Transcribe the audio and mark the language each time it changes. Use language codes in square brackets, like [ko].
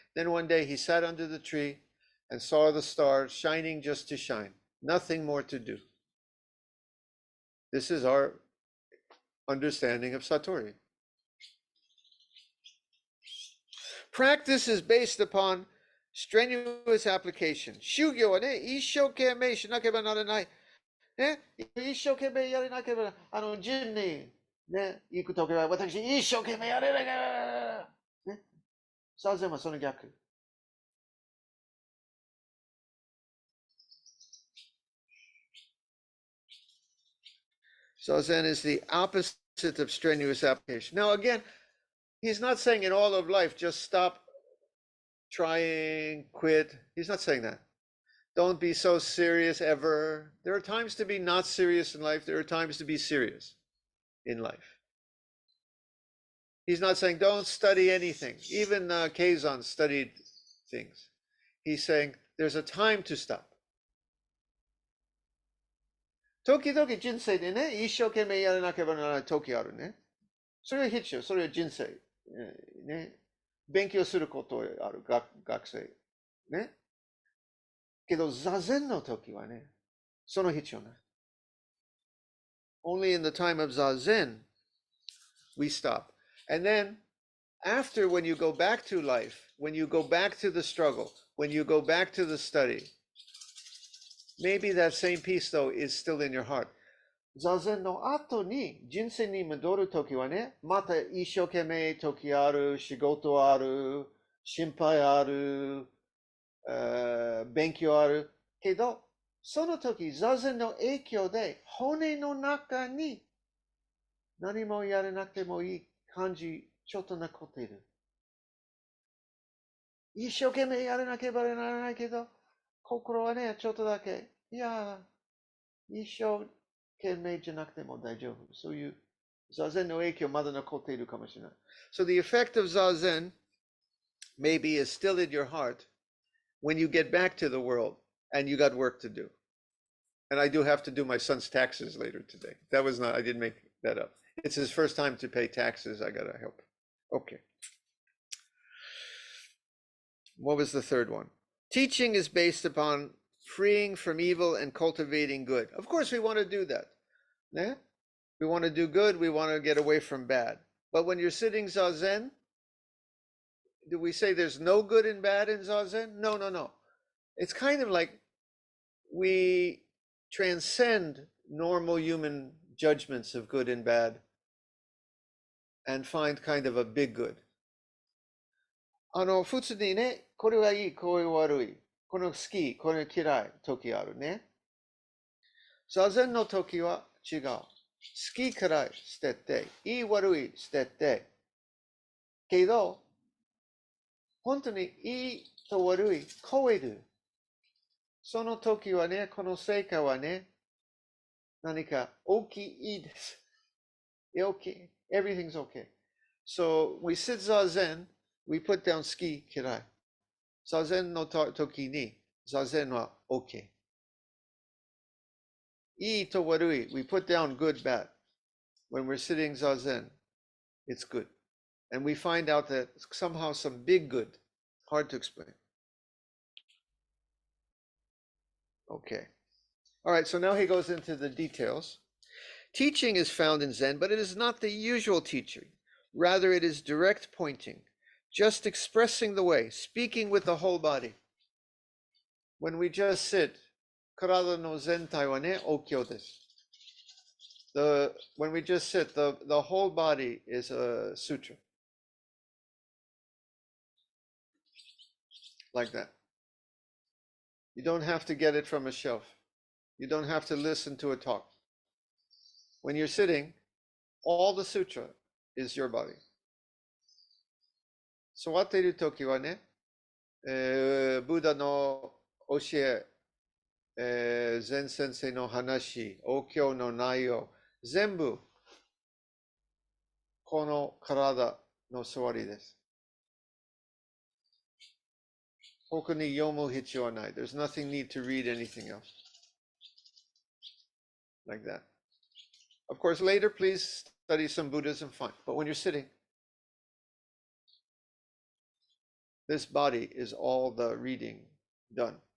[en] Then one day he sat under the tree and saw the stars shining just to shine. Nothing more to do. This is our understanding of Satori. Practice is based upon strenuous application. [ja] 修行はね、一生懸命しなければならない。ね、一生懸命やれなければ、順に、ね、行くときは、私、一生懸命やれなきゃ、ね、サゼンはその逆。 [en] Zazen is the opposite of strenuous application. Now, again, he's not saying in all of life, just stop trying, quit. He's not saying that. Don't be so serious ever. There are times to be not serious in life. There are times to be serious in life. He's not saying don't study anything. Even Keizan studied things. He's saying there's a time to stop. [ja] 時々人生でね、一生懸命やらなければならない時あるね。それは必要。それは人生。ね。勉強することある。学生。ね。けど、座禅の時はね、その必要ない。 [en] Only in the time of Zazen, we stop. And then, after, when you go back to life, when you go back to the struggle, when you go back to the study, maybe that same peace, though, is still in your heart. [ja] 座禅の後に人生に戻るときはね、また一生懸命時ある、仕事ある、心配ある、勉強ある。けど、その時、座禅の影響で骨の中に何もやらなくてもいい感じ、ちょっと残っている。一生懸命やらなければならないけど、心はね、ちょっとだけ、いや、一生懸命じゃなくても大丈夫。そういう座禅の影響まだ残っているかもしれない。 [en] So the effect of Zazen maybe is still in your heart when you get back to the world and you got work to do. And I do have to do my son's taxes later today. That was not, I didn't make that up. It's his first time to pay taxes. I gotta help. Okay. What was the third one? Teaching is based upon freeing from evil and cultivating good. Of course, we want to do that. Yeah? We want to do good. We want to get away from bad. But when you're sitting Zazen, do we say there's no good and bad in Zazen? No, no, no. It's kind of like we transcend normal human judgments of good and bad and find kind of a big good. [ja] 普通にね、これはいい、これ悪い、この好き、これ嫌い、時あるね。座禅の時は違う。好き嫌い捨てて、いい悪い捨てて。けど、本当にいいと悪い超える。その時はね、この成果はね、何か大きいです。 [en] Okay, everything's okay. So we sit Zazen, we put down [ja] 好き嫌い。座禅の時に、座禅は OK。いいと悪い、 [en] we put down good, bad. When we're sitting zazen, it's good. And we find out that somehow some big good, hard to explain. Okay. All right, so now he goes into the details. Teaching is found in Zen, but it is not the usual teaching. Rather, it is direct pointing, just expressing the way, speaking with the whole body. When we just sit, [ja] karada no zentai wa ne okyo desu. [en] When we just sit, the whole body is a sutra. Like that. You don't have to get it from a shelf. You don't have to listen to a talk. When you're sitting, all the sutra is your body. [ja] 座っているときはね、ブダの教え、禅先生の話、お経の内容、全部この体の座りです。他に読む必要はない。 [en] There's nothing need to read anything else. Like that. Of course, later, please study some Buddhism, fine. But when you're sitting, this body is all the reading done.